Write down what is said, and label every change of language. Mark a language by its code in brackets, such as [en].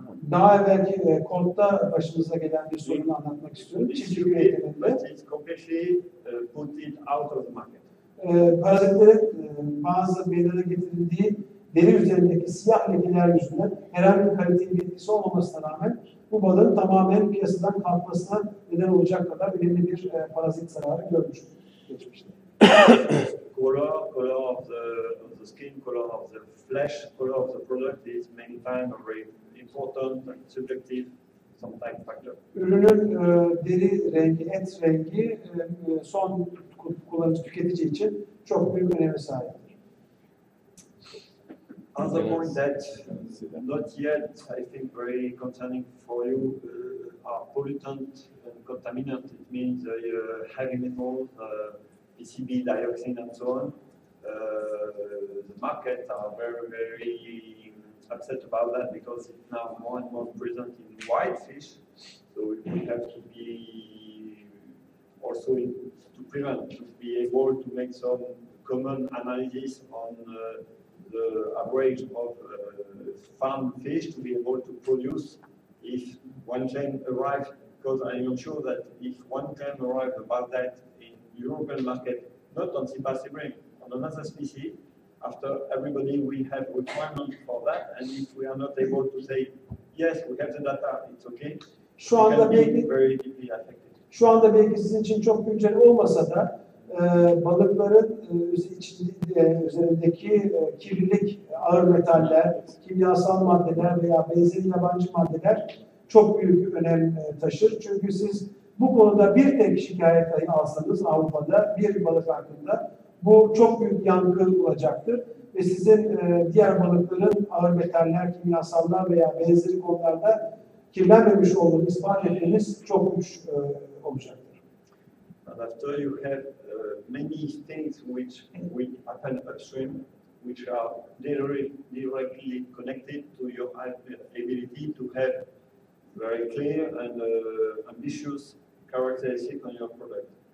[tr] Daha evvelki kodda başımıza gelen bir sorunu anlatmak istiyorum. Çiftçilik eğitiminde. [en] But it's completely put it out of the market. [tr] Parazitlerin bazı meydana getirildiği deri üzerindeki siyah lekeler yüzünden herhangi bir kalite bir etkisi olmamasına rağmen bu balığın tamamen piyasadan kalkmasına neden olacak kadar önemli bir parazit zararı görmüştür geçmişte. [en] Color of the skin, color of the flesh, color of the product is many times a very important and subjective sometimes factor. [tr] Ürünün deri rengi, et rengi son kullanıcı tüketici için çok büyük öneme sahiptir. [en] Other point that not yet, I think, very concerning for you are pollutant and contaminant. It means heavy metals, PCB, dioxin, and so on. The market are very upset about that because it's now more and more present in whitefish. So we have to be also to prevent, to be able to make some common analysis on the average of farm fish to be able to produce if one claim arrives, because I am sure that if one claim arrives about that in European market, not on sea bass, on another species, After everybody, we have requirements for that, and if we are not able to say, yes, we have the data, it's okay, [tr] Şu [en] we [tr] anda [en] can be [tr] belki [en] very deeply affected. [tr] Şu anda belki sizin için çok güncel olmasa da balıkların üzerindeki kirlilik, ağır metaller, kimyasal maddeler veya benzeri yabancı maddeler çok büyük önem taşır. Çünkü siz bu konuda bir tek şikayet dahi alsanız Avrupa'da bir balık hakkında bu çok büyük yankı olacaktır. Ve sizin diğer balıkların ağır metaller, kimyasallar veya benzeri konularda kirlenmemiş olduğunu ispat etmeniz çok güç olacaktır. [en] And after you have many things which happen upstream, which are directly connected to your ability to have very clear and ambitious characteristics on your product.